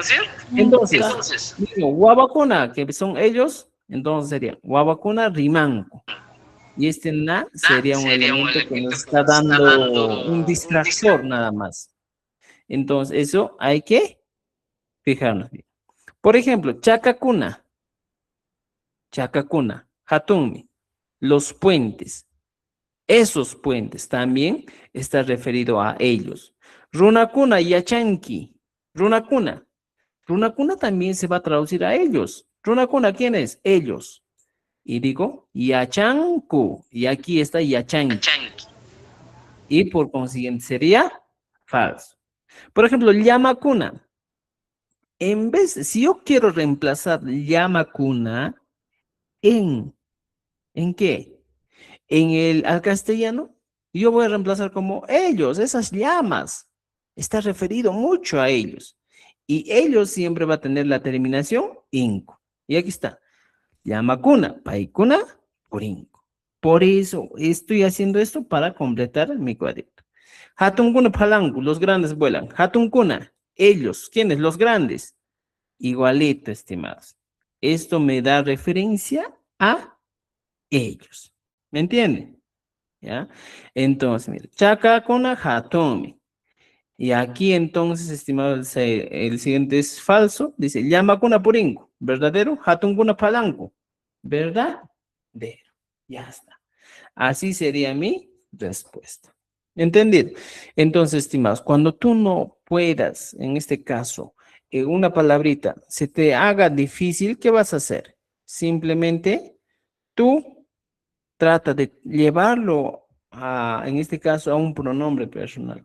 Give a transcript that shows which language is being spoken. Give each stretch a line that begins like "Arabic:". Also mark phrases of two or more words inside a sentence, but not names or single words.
Spanish: Entonces, digo, guabacuna, que son ellos, entonces sería
Quechua: guabacuna rimanco.
Spanish: Y este na sería un elemento que nos está dando un distractor nada más. Entonces, eso hay que fijarnos bien. Por ejemplo,
Quechua: chacacuna, hatunmi,
Spanish: los puentes. Esos puentes también está referido a ellos.
Quechua: Runakuna yachanki. Runakuna.
Spanish: Runakuna también se va a traducir a ellos. Runakuna, ¿quién es? Ellos. Y digo, yachanku. Y aquí está yachanki. Y por consiguiente sería falso. Por ejemplo, llamakuna. En vez, si yo quiero reemplazar llamakuna ¿en qué? Al castellano, yo voy a reemplazar como ellos, esas llamas. Está referido mucho a ellos. Y ellos siempre va a tener la terminación inco. Y aquí está.
Quechua: Llamakuna, paikuna, purinco.
Spanish: Por eso estoy haciendo esto para completar mi cuadrito.
Quechua: Hatunkuna palangu,
Spanish: los grandes vuelan. Hatunkuna, ellos, ¿quiénes? Los grandes. Igualito, estimados. Esto me da referencia a ellos. ¿Me entienden? ¿Ya? Entonces, mira,
Quechua: chakakuna hatomi.
Spanish: Y aquí entonces, estimados, el siguiente es falso. Dice,
Quechua: llamakuna puringu. ¿Verdadero? Hatunkuna palangu.
Spanish: ¿Verdadero? Ya está. Así sería mi respuesta. ¿Entendido? Entonces, estimados, cuando tú no puedas, en este caso, una palabrita se te haga difícil, ¿qué vas a hacer? Simplemente tú trata de llevarlo en este caso, a un pronombre personal.